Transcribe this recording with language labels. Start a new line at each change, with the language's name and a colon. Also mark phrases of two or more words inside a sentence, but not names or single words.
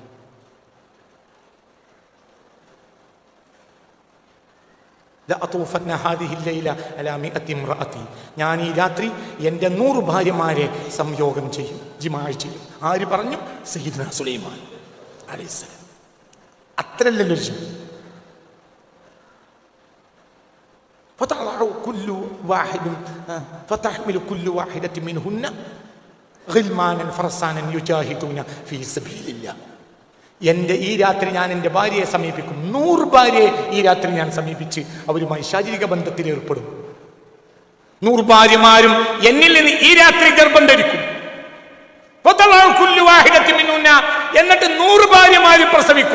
Malayalam: ഞാൻ ഈ രാത്രി എൻ്റെ 100 ഭാര്യമാരെ സംയോഗം ചെയ്യും, ജിമാഅ് ചെയ്യും. ആര് പറഞ്ഞു? സയ്യിദ്നാ സുലൈമാൻ അലൈഹിസ്സലാം.
Arabic: അത്രയല്ലല്ലോ فتحمل كل واحدة منهن غلمانا فرسانا يجاهدون في سبيل الله.
Malayalam: എൻ്റെ ഈ രാത്രി ഞാൻ എൻ്റെ ഭാര്യയെ സമീപിക്കും. 100 ഭാര്യയെ ഈ രാത്രി ഞാൻ സമീപിച്ച് അവരുമായി ശാരീരിക ബന്ധത്തിൽ ഏർപ്പെടും. 100 ഭാര്യമാരും എന്നിൽ നിന്ന് ഈ രാത്രി ഗർഭം ധരിക്കും. എന്നിട്ട് 100 ഭാര്യമാരും പ്രസവിക്കും.